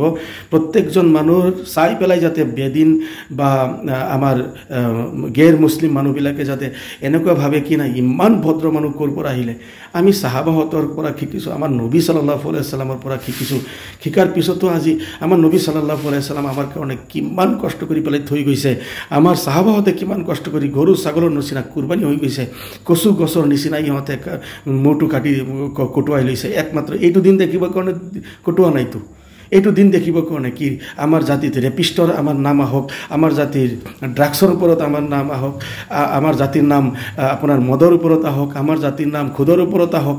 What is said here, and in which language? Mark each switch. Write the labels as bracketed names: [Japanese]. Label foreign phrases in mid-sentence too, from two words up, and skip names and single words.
[Assamese] প্ৰত্যেকজন মানুহ চাই পেলাই যাতে বেদিন বা আমাৰ গেৰ মুছলিম মানুহবিলাকে যাতে এনেকুৱা ভাবে কি নাই ইমান ভদ্ৰ মানুহ ক'ৰ পৰা আহিলে। আমি চাহাবাহঁতৰ পৰা শিকিছোঁ, আমাৰ নবী [Arabic] صلى الله عليه وسلم [Assamese] পৰা শিকিছোঁ। শিকাৰ পিছতো আজি আমাৰ নবী [Arabic] صلى الله عليه وسلم [Assamese] আমাৰ কাৰণে কিমান কষ্ট কৰি পেলাই থৈ গৈছে, আমাৰ চাহাবাহঁতে কিমান কষ্ট কৰি গৰু ছাগলৰ নিচিনা কুৰবানী হৈ গৈছে, কচু গছৰ নিচিনা ইহঁতে মূৰটো কাটি কটোৱাই লৈছে। একমাত্ৰ এইটো দিন দেখিবৰ কাৰণে কটোৱা নাইতো, এইটো দিন দেখিবৰ কাৰণে কি আমাৰ জাতিত ৰেপিষ্টৰ আমাৰ নাম আহক, আমাৰ জাতিৰ ড্ৰাগছৰ ওপৰত আমাৰ নাম আহক, আমাৰ জাতিৰ নাম আপোনাৰ মদৰ ওপৰত আহক, আমাৰ জাতিৰ নাম খুদৰ ওপৰত আহক।